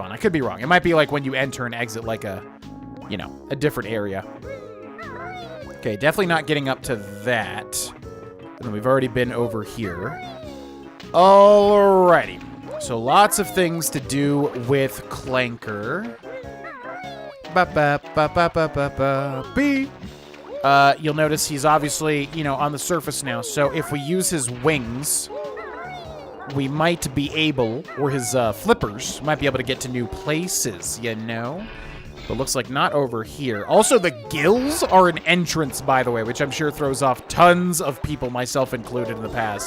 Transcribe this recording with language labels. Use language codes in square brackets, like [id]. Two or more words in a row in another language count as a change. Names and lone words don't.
[en] I could be wrong. It might be like when you enter and exit like a, you know, a different area. Okay, definitely not getting up to that. And then we've already been over here. Alrighty. So lots of things to do with Clanker. Ba-ba-ba-ba-ba-ba-ba-bee. You'll notice he's obviously, you know, on the surface now. So if we use his wings, we might be able, or his flippers, might be able to get to new places, you know? But looks like not over here. Also, the gills are an entrance, by the way, which I'm sure throws off tons of people, myself included, in the past.